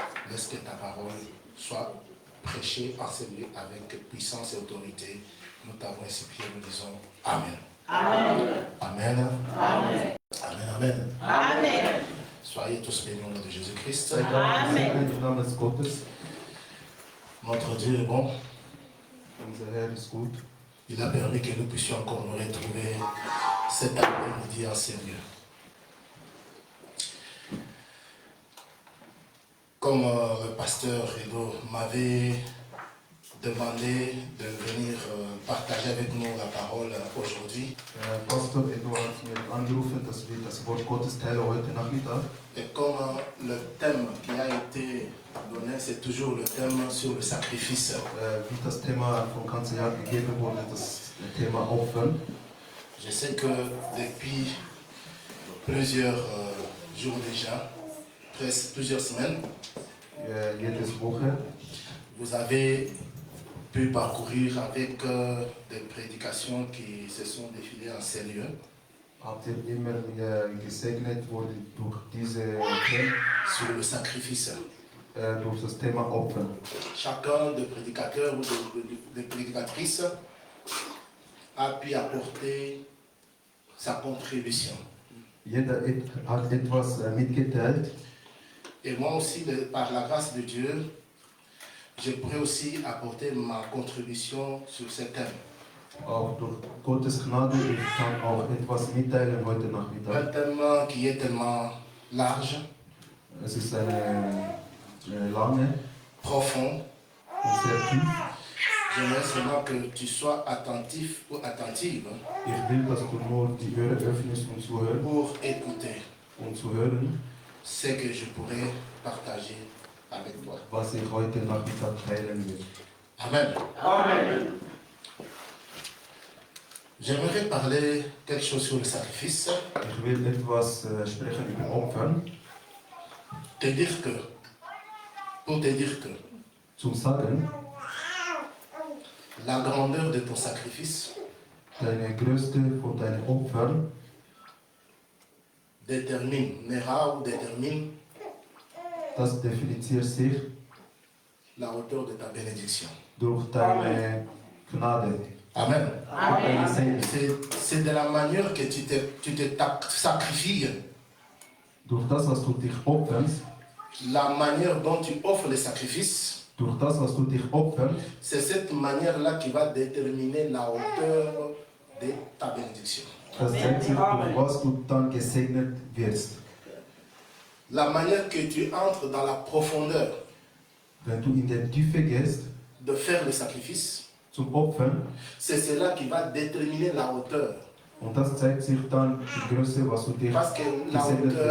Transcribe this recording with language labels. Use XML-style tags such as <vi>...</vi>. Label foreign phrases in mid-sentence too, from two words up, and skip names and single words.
<fr>Laisse que ta parole soit prêchée en ces lieux avec puissance et autorité. Nous t'avons ainsi prié, nous disons Amen. Amen. Amen. Amen. Amen. Amen. Amen. Soyez tous bénis au nom de Jésus-Christ. Amen. Notre Dieu est bon.</fr> <de>Unser Herr ist gut.</de> <fr>Il a permis que nous puissions encore nous retrouver cet après-midi en ces lieux. Comme le pasteur Edo m'avait demandé de venir partager avec nous la parole aujourd'hui.</fr> <de>Pastor Edo hat mir angerufen, dass wir das Wort Gottes teilen heute Nachmittag.</de> <fr>Et comme le thème qui a été donné, c'est toujours le thème sur le sacrifice.</fr> <de>Wie das Thema vom ganzen Jahr gegeben wurde, das Thema Opfern.</de> <fr>Je sais que depuis plusieurs jours déjà, presque plusieurs semaines,</fr> <de>Jedes Woche</de> <fr>vous avez pu parcourir avec des prédications qui se sont défilées en ces lieux.</fr> <de>habt ihr immer gesegnet wurde durch diese Themen,</de> <fr>Sur le sacrifice.</fr> <de>durch das Thema Opfern.</de> <fr>Chacun des prédicateurs ou des prédicatrices a pu apporter sa contribution.</fr> <de>Jeder hat etwas mitgeteilt.</de> <fr>Et moi aussi, par la grâce de Dieu, je pourrais aussi apporter ma contribution sur ce thème.</fr> <de>Auch durch Gottes Gnade, ich kann auch etwas mitteilen heute</de> <fr>Un</fr> <de>Nachmittag.</de> <fr>thème qui est tellement large,</fr> <de>Es ist eine lange</de> <fr>profond.</fr> <de>und sehr tief.</de> <fr>J'aimerais seulement que tu sois attentif ou attentive</fr> <de>Ich will, dass du nur die Ohren öffnest, um zu hören,</de> <fr>pour écouter ce que je pourrais partager avec toi.</fr> <de>was ich heute Nachmittag teilen will.</de> <fr>Amen. Amen. J'aimerais parler quelque chose sur le sacrifice.</fr> <de>Ich will etwas sprechen über Opfern,</de> <fr>Pour te dire que</fr> <de>zum Sagen,</de> <fr>la grandeur de ton sacrifice</fr> <de>deine Größte von deinen Opfern</de> <fr>détermine</fr> <de>das definiert sich</de> <fr>la hauteur de ta bénédiction.</fr> <de>durch deine Gnade. Amen. Deine Segen.</de> <fr>C'est de la manière que tu te sacrifies,</fr> <de>Durch das, was du dich opferst,</de> <fr>la manière dont tu offres le sacrifice,</fr> <de>durch das, was du dich opferst,</de> <fr>c'est cette manière-là qui va déterminer la hauteur de ta bénédiction.</fr> <de>das zeigt sich, durch was du dann gesegnet wirst.</de> <fr>La manière que tu entres dans la profondeur</fr> <de>Wenn du in der Tiefe gehst,</de> <fr>de faire le sacrifice,</fr> <de>zum Opfern,</de> <fr>c'est cela qui va déterminer la hauteur.</fr> <de>und das zeigt sich dann die Größe, was du dich</de> <fr>Parce que la</fr> <de>gesegnet wirst.</de>